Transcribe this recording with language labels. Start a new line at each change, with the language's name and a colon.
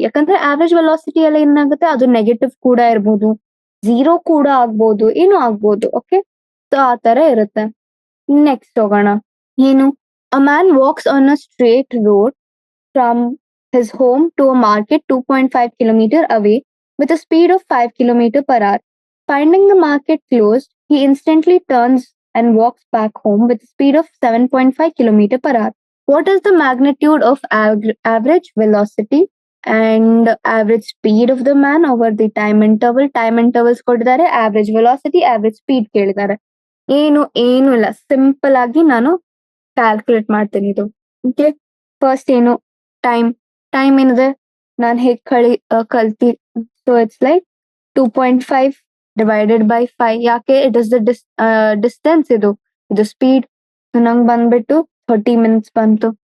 Kannada: ಯಾಕಂದ್ರೆ average velocity ಎಲ್ಲ ಏನಾಗುತ್ತೆ, ಅದು ನೆಗೆಟಿವ್ ಕೂಡ ಇರ್ಬೋದು, 0 ಕೂಡ ಆಗ್ಬೋದು, ಏನು ಆಗ್ಬೋದು. ಓಕೆ. ಸೊ ಆ ತರ ಇರುತ್ತೆ. ನೆಕ್ಸ್ಟ್ ಹೋಗೋಣ.
English: ಏನು, a man walks on a straight road from his home to a market 2.5 kilometer away with a speed of 5 kilometer per hour. Finding the market closed, he instantly turns and walks back home with a speed of 7.5 kilometer per hour. What is the magnitude of average velocity and average speed of the man over the time interval?
Kannada: Time intervals ಕೊಟ್ಟಿದ್ದಾರೆ, average velocity, average speed ಕೇಳಿದ್ದಾರೆ. ಏನು ಇಲ್ಲ, simple ಆಗಿ ನಾನು calculate ಮಾಡ್ತೀನಿ ಇದು. Okay. First ಏನು, time ಏನಿದೆ ನಾನು ಹೇಗೆ ಕಲ್ತಿ.
English: So it's like 2.5 divided by 5. ಯಾಕೆ? It is the distance,
Kannada: ಇದು ಸ್ಪೀಡ್. ನಂಗೆ ಬಂದ್ಬಿಟ್ಟು 30 minutes ಬಂತು.